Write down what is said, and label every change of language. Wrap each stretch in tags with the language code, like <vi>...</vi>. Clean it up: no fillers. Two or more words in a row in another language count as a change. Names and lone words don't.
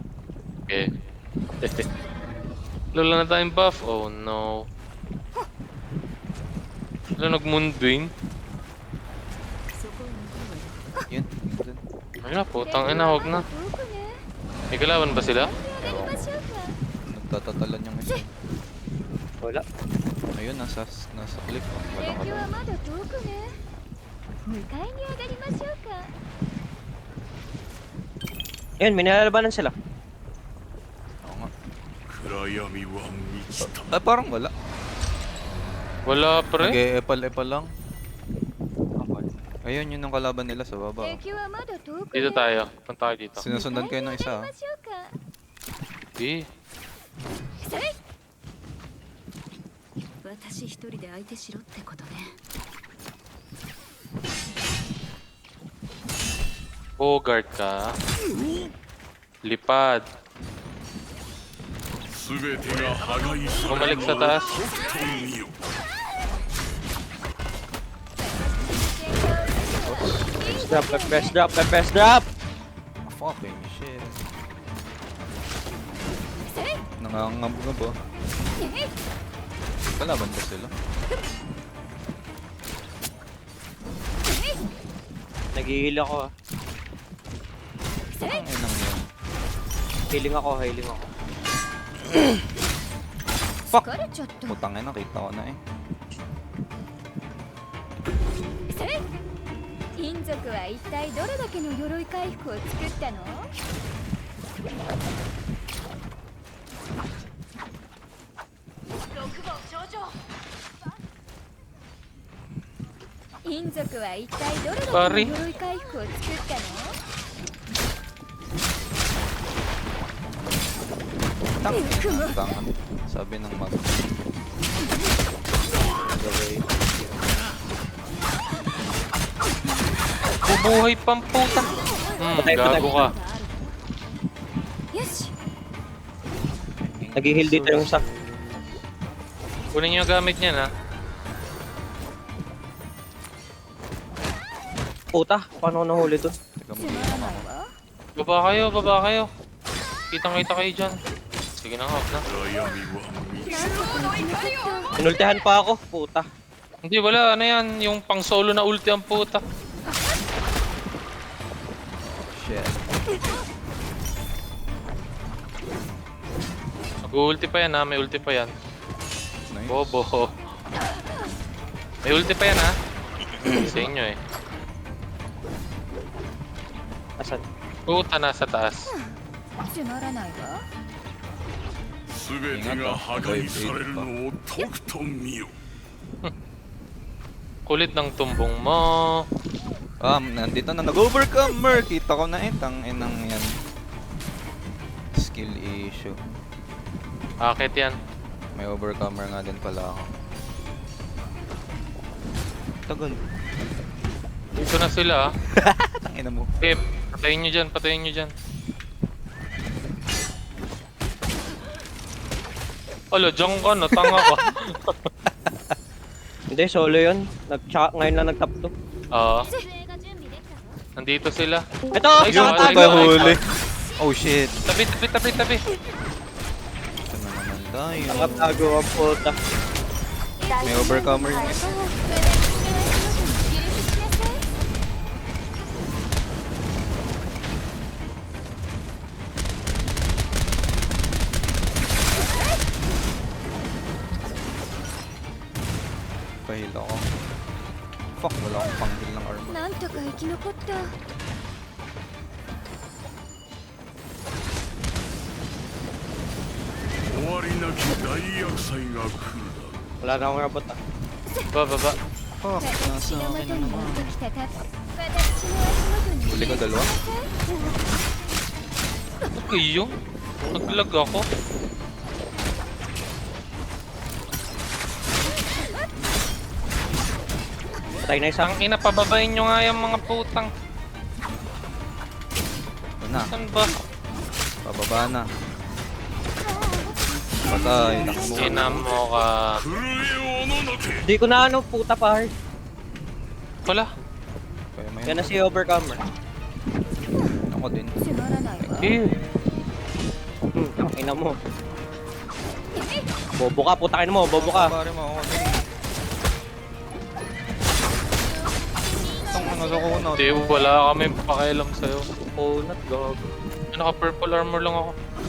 <tl>Okay. Lola na tayong buff.</tl> <en>Oh no.</en> <tl>Wala nag-moonbeam. Yun, dun. Ay na, putang ina, huwag na.</tl> <ja>どこね</ja> <tl>May kalaban ba sila?</tl> <ja>やりましょうか</ja> <tl>Nagtatatalan yung isa. Wala. Ayun, nasa cliff. Oh. Wala ka</tl> <ja>敵は</ja> <tl>lang.</tl> <ja>まだ遠くね迎えに上がりましょうか</ja> <tl>Ayun, may nilalabanan sila. Oo nga.</tl> <ja>暗闇は満ちた</ja> <tl>Ay, parang wala. Wala pre. Nag-e-epal-epal lang. Ayun, yun ang kalaban nila sa baba.</tl> <ja>敵はまだ遠く</ja> <tl>Dito</tl> <ja>ね</ja> <tl>tayo. Punta tayo dito.</tl> <ja>迎え</ja> <tl>Sinusundan</tl> <ja>に</ja> <tl>kayo</tl> <ja>上が</ja> <tl>ng</tl> <ja>り</ja> <tl>isa.</tl> <ja>ま ah. しょうか Eh. それ私一人で相手しろってことね</ja> <tl>Bogart ka. Lipad.</tl> <ja>全てが破壊され</ja> <tl>Bumalik</tl> <ja>る</ja> <tl>sa</tl> <ja>のを</ja> <tl>taas.</tl> <ja>とくと見よ</ja> <en>Press drop, press drop! Fucking shit.</en> <tl>Nangangab-ngab oh. Kalaban ba sila? Nag-heal ako ah. Ang inang yan. Healing ako, healing ako.</tl> <ja>疲れちゃった</ja> <tl>Putang ina, kita ko na eh.</tl> <ja>それ金属は一体どれだけの鎧回復を作ったの金属は一体どれだけの鎧回復を作ったの</ja> <tl>Tangan. Sabi ng mag. Bubuhay pang puta. Patay, patay. Gago ka.</tl> <ja>よし</ja> <tl>Nag-heal dito yung isa. Kunin niyo yung gamit niya na. Puta, paano ako nahuli dun? Teka mo.</tl> <ja>つまらないわ</ja> <tl>Baba kayo, baba kayo. Kitang-kita kayo dyan. Sige na nga, off na.</tl> <ja>暗闇は満ちなんとか生き残った</ja> <tl>Inultihan pa ako, puta. Hindi, wala. Ano yan? Yung pang solo na ulti ang puta. Shit. Mag-ulti pa yan ha. May ulti pa yan. Nice. Bobo. May ulti pa yan ha. Sa inyo eh. Asan? Puta nasa taas.</tl> <ja>つまらないわ全てが破壊されるのをとくと見よ</ja> <tl>Kulit ng tumbong mo. Nandito na nag-overcomer. Kita ko na eh. Tang inang yan.</tl> <en>Skill issue.</en> <tl>Akit yan. May overcomer nga din pala ako. Tagal. Dito na sila ah. Tangina mo. Eh, patayin nyo dyan, patayin nyo dyan. Alo, dyan ka na, tanga ka. Hindi, solo yun. Ngayon lang nag-top 2. Oo.</tl> <ja>設営が準備できたぞ</ja> <tl>Nandito sila. Ito! Ay, Yung wala, puta wala. huli.</tl> <en>Oh shit.</en> <tl>Tabi, tabi, tabi, tabi. Ito na naman tayo. Nakatago ang puta. May overcomer yung isa.</tl> <ja>許しなさい</ja> <tl>Pahil ako. Fuck, wala akong pang-heal ng armor.</tl> <ja>なんとか生き残った終わりなき大厄災が来るだろ</ja> <tl>Wala na akong rabot ah. Baba. Fuck,</tl> <ja>私</ja> <tl>nasa</tl> <ja>の元</ja> <tl>akin na</tl> <ja>に</ja> <tl>naman.</tl> <ja>やってきたた私の足元に</ja> <tl>Huli ka dalawa? Iyo? Naglag ako. Patay na isang. Ang ina, pababain nyo nga yung mga putang. Ito na, Saan ba? pababa na. Patay, takbo. Ina mo ka.</tl> <ja>震えおののけ</ja> <tl>Hindi ko na ano, puta pa hard. Wala. Kaya may Yan na si Overcomer. ako din.</tl> <ja>つまらないわ Eh.</ja> <tl>Ang ina mo. Bobo ka, putakin mo, bobo ka. Pare mo ako din. Itong ano sa kuna. Hindi, wala kami pakialam sa'yo. Kunat, gago. Naka-purple armor lang ako.</tl>